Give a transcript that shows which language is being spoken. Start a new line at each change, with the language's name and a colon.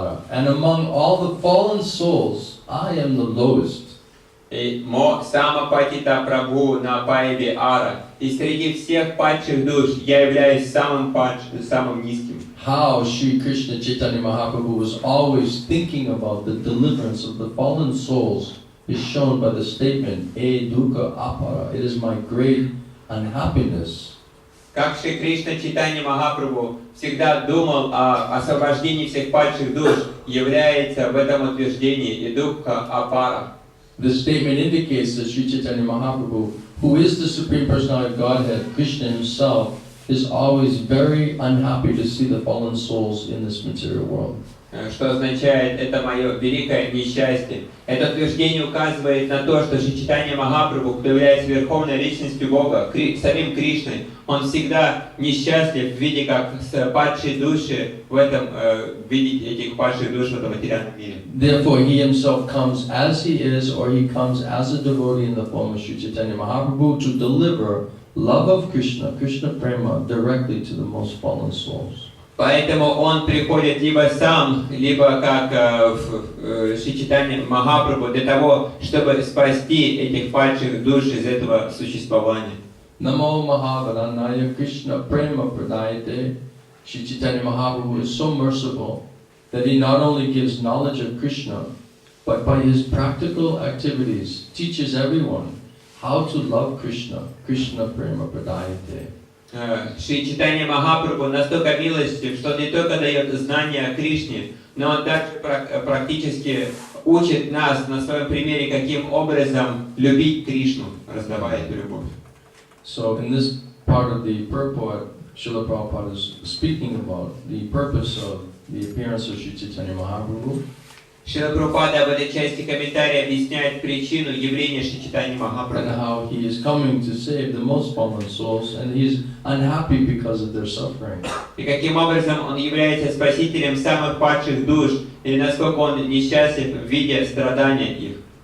English: And among all the fallen souls, I am the lowest. И мо сама Патита Прабху на Паеве Ара.
Russian: И среди всех падших душ я являюсь самым низким.
English: How Sri Krishna Chaitanya Mahaprabhu was always thinking about the deliverance of the fallen souls is shown by the statement, E dukkha apara, it is my great unhappiness.
Russian: Как Шри Кришна Чайтанья Махапрабху всегда думал о освобождении всех падших душ, является в этом утверждении и дукха апара.
English: This statement indicates that Sri Caitanya Mahaprabhu, who is the Supreme Personality of Godhead, Krishna himself, is always very unhappy to see the fallen souls in this material world.
Russian: Что означает это мое великое несчастье. Это утверждение указывает на то, что Шри Чайтанья Махапрабху, кто является верховной личностью Бога, самим Кришной, он всегда несчастлив, видя как падшие души в этом, видеть этих падших душ в этом материальном мире.
English: Therefore, he himself comes as he is, or he comes as a devotee in the form of Sri Caitanya Mahaprabhu to deliver love of Krishna, Krishna Prema, directly to the most fallen souls.
Russian: Поэтому он приходит либо сам, либо как Шри Чайтанья Махапрабху для того, чтобы спасти этих падших душ из этого существования.
Sanskrit: Namo Mahavananaya Krishna Prema Pradayate.
English: Sri Caitanya Mahaprabhu is so merciful that he not only gives knowledge of Krishna, but by his practical activities teaches everyone how to love Krishna, Krishna Prema Pradayate.
Russian: Шри Чайтанья Махапрабху настолько милостив, что он не только дает знания о Кришне, но он также практически учит нас на своем примере, каким образом любить Кришну, раздавая эту любовь.
English: So in this part of the purport, Srila Prabhupada is speaking about the purpose of the appearance of Sri Caitanya Mahaprabhu.
Russian: Шрила Прабхупада в этой части комментария объясняет причину явления Шри Чайтаньи
English: And
Russian: Махапрабху.
English: how he is coming to save the most fallen souls, and he is unhappy because of their suffering.
Russian: И каким образом он является спасителем самых падших душ, и насколько он несчастлив, видя страдания их.